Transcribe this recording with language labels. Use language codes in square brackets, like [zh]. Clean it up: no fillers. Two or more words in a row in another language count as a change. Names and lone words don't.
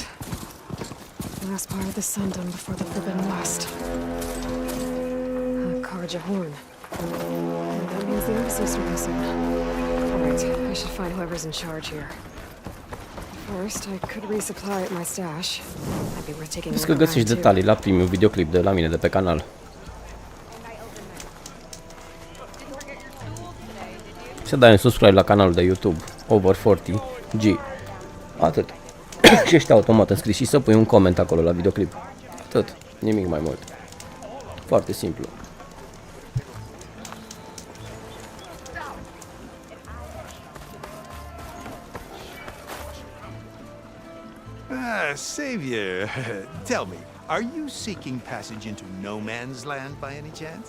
[en] Last part of the sun done before the Forbidden West. Karaja Horn. And that means the embassy's surfacing. Alright, I should find whoever's in charge here. First, I could resupply at my stash. I'd be worth taking a [ro] Știți că [en] look [ro] găsiți [en] around, [ro] detalii la primul videoclip de la mine de pe canal. Să dai un subscribe la canalul de YouTube Over 40G. Atât. Și ești automat înscris și să pui un coment acolo la videoclip. Atât. Nimic mai mult. Foarte simplu. [en] Savior, tell me, are you seeking passage into no man's land by any chance?